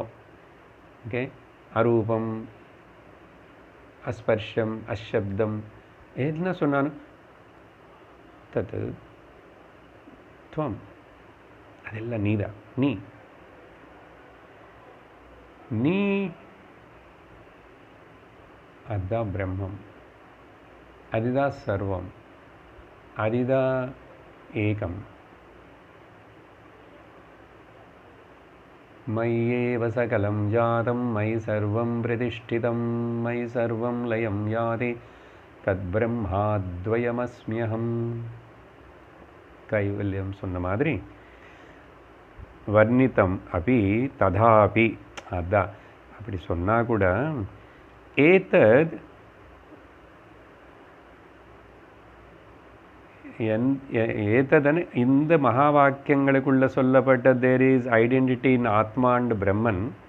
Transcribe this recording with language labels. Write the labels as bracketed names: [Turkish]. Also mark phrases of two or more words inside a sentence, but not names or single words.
[Tamil] ஓகே, [Sanskrit] अरूपम् अस्पर्शम् अशब्दम्, [Tamil] என்ன சொன்னாலும் [Sanskrit] तत् त्वम्, [Tamil] அதெல்லாம் நீதான். நீ அதுதான் பிரம்மம், அதுதான் சர்வம், அதுதான் ஏகம். [Sanskrit] मय्येव सकलं जातं मयि सर्वं प्रतिष्ठितं मयि सर्वं लयं याति तद्ब्रह्माद्वयमस्म्यहम्. [Tamil] கைவல்யம் சொன்ன மாதிரி [Sanskrit] वर्णितम् अपि तथापि, [Tamil] அதான் அப்படி சொன்னால் கூட ஏதத் ஏததன் இந்த மகா வாக்கியங்களுக்குள்ள சொல்லப்பட்ட [English] there is identity in Atma and Brahman.